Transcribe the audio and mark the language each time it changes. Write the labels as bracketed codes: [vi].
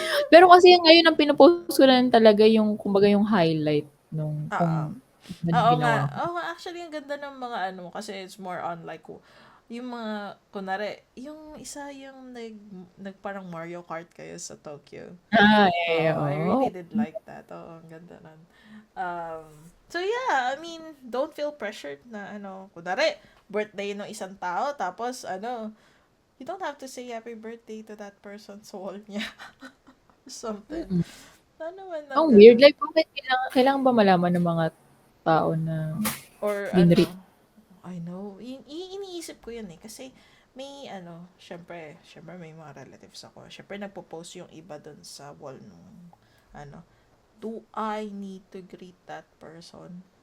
[tl] Pero kasi ngayon ang pino-post ko na lang talaga yung kumbaga yung highlight nung Oo. kung ano Oo nga. ginawa ko. Oo nga, actually, ang ganda ng mga kasi [en] it's more on like, [tl] yung mga, kunwari, yung isa yung nagparang Mario Kart kayo sa Tokyo. Oo, I Oo. [en] really did like that. [tl] Oo, ang ganda nun. [en] So yeah, I mean, don't feel pressured [tl] na kunwari, birthday ng isang tao, tapos [en] you don't have to say happy birthday to that person's wall [tl] niya. [en] Something. Mm. [tl] Ano naman ng Ang weird, ganun? [en] like [tl] bakit kailangan ba malaman ng mga tao na [en] Or [tl] binrate? [en] I know. [tl] Iniisip ko yun eh. Kasi may syempre may mga relatives ako. Syempre nagpo-post yung iba dun sa wall nung ano, [en] do I need to greet that person?